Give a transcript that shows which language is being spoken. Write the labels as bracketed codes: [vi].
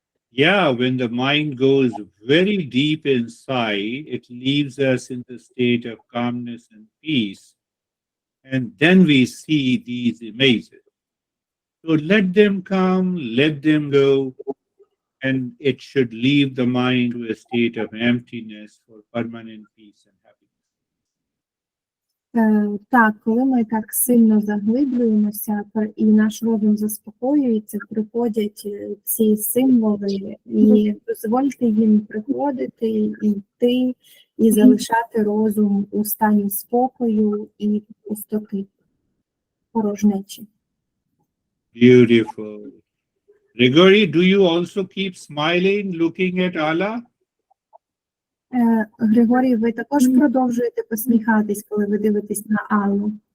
[en] Yeah, when the mind goes very deep inside, it leaves us in the state of calmness and peace. And then we see these images. So let them come, let them go. and it should leave the mind to a state of emptiness for permanent peace and happiness. [uk] Так, коли ми так сильно заглиблюємося і наш розум заспокоюється, приходять ці символи, і дозвольте їм приходити, і йти, і залишати розум у стані спокою і пустоти, порожнечі. [en] Beautiful. Gregory, do you also keep smiling, looking at Allah? [uk] Григорій, ви також продовжуєте посміхатись, коли ви дивитесь на Аллу?